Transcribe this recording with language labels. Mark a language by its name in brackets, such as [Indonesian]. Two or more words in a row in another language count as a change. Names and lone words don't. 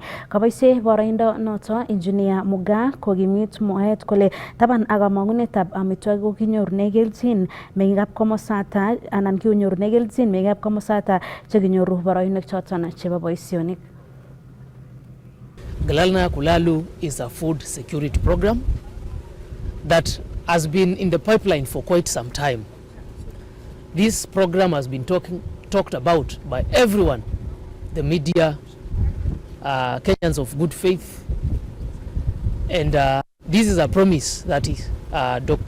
[Kalenjin] Kaboisie boroindo noto Engineer Mugaa kokimit mwaet kole taban ak kamang'unetab amitwagik ko kinyorune kelchin meng'ikab komosata anan kinyorune kelchin meng'ikab komosata chekinyoru boroinwek choton chebo boisionik. [English] Galana Kulalu is a food security program that has been in the pipeline for quite some time. This program has been talked about by everyone, the media, Kenyans of good faith, and this is a promise that Dr.